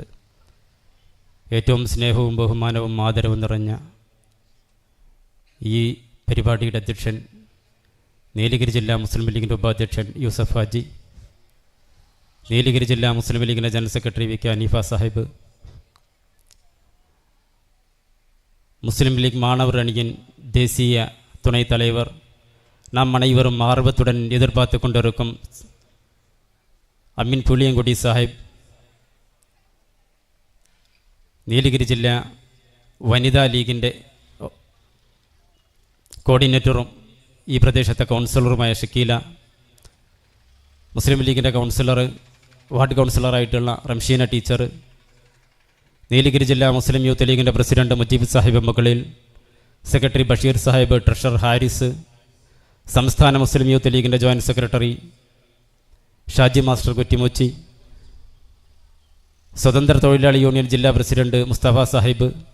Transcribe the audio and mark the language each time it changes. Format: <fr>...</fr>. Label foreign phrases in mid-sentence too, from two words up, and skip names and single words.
<ml>ഏറ്റവും സ്നേഹവും ബഹുമാനവും ആദരവും നിറഞ്ഞ ഈ പരിപാടിയുടെ അധ്യക്ഷൻ നീലഗിരി ജില്ലാ മുസ്ലിം ലീഗിൻ്റെ ഉപാധ്യക്ഷൻ യൂസഫ് ഹാജി, നീലഗിരി ജില്ലാ മുസ്ലിം ലീഗിൻ്റെ</ml> <en>general secretary</en> <ml>വി കെ ഹനീഫ സാഹിബ്, മുസ്ലിം ലീഗ് മാണവർ അണിயின்</ml> <ta>தேசிய துணைத் தலைவர், நாம் அனைவரும் ஆர்வத்துடன் எதிர்பார்த்து கொண்டிருக்கும்</ta> <ml>അമീൻ പുളിയൻകുടി സാഹിബ്, നീലഗിരി ജില്ലാ വനിതാ ലീഗിൻ്റെ കോർഡിനേറ്ററും ഈ പ്രദേശത്തെ കൗൺസിലറുമായ ഷക്കീല, മുസ്ലിം ലീഗിൻ്റെ കൗൺസിലർ, വാർഡ് കൗൺസിലറായിട്ടുള്ള റംഷീന ടീച്ചർ, നീലഗിരി ജില്ലാ മുസ്ലിം യൂത്ത് ലീഗിൻ്റെ പ്രസിഡന്റ് മുജീബ് സാഹിബ് മക്കളിൽ, സെക്രട്ടറി ബഷീർ സാഹിബ്, ട്രഷറർ ഹാരിസ്, സംസ്ഥാന മുസ്ലിം യൂത്ത് ലീഗിൻ്റെ</ml> <en>joint secretary</en> <ml>ഷാജി മാസ്റ്റർ കുറ്റിമൂച്ചി, സ്വതന്ത്ര തൊഴിലാളി യൂണിയൻ ജില്ലാ പ്രസിഡന്റ് മുസ്തഫ സാഹിബ്,</ml>